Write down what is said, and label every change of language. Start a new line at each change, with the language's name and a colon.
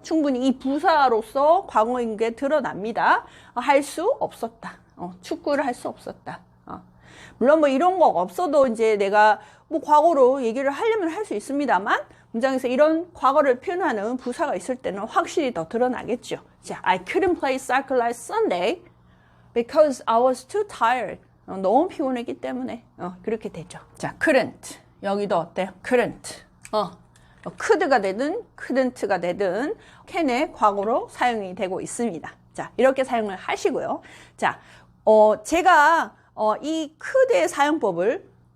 Korean: 충분히 이 부사로서 과거인 게 드러납니다. 할 수 없었다. 축구를 할 수 없었다. 물론 뭐 이런 거 없어도 이제 내가 뭐 과거로 얘기를 하려면 할 수 있습니다만 문장에서 이런 과거를 표현하는 부사가 있을 때는 확실히 더 드러나겠죠.
English: 자, I couldn't play soccer last Sunday because I was too tired.
Korean: 너무 피곤했기 때문에 그렇게 되죠. 자, couldn't. 여기도 어때요? couldn't. could가 되든 couldn't가 되든 can의 과거로 사용이 되고 있습니다. 자, 이렇게 사용을 하시고요. 자, 제가 이 could의 사용법을